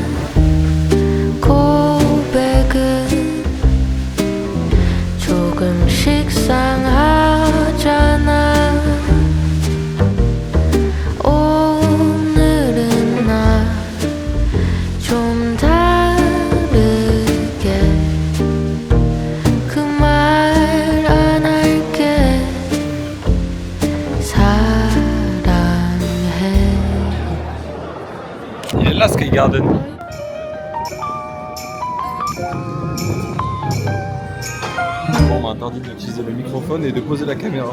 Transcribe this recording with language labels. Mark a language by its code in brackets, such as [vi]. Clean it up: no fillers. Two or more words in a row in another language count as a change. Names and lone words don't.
[ko] 고백은 조금씩 상하잖아 오늘은 나 좀 다르게 그 말 안 할게 사랑해 [fr] Il est là Sky Garden. Bon, on m'a interdit d'utiliser le microphone et de poser la caméra.